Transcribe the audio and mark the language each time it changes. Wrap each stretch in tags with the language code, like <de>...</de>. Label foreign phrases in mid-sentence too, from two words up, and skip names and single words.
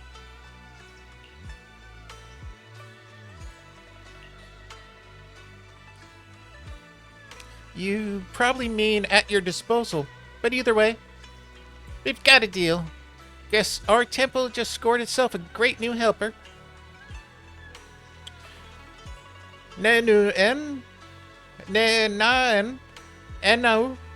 <en>You probably mean at your disposal, but either way, we've got a deal. Guess our temple just scored itself a great new helper. Ne nu en, ne na en no.</en>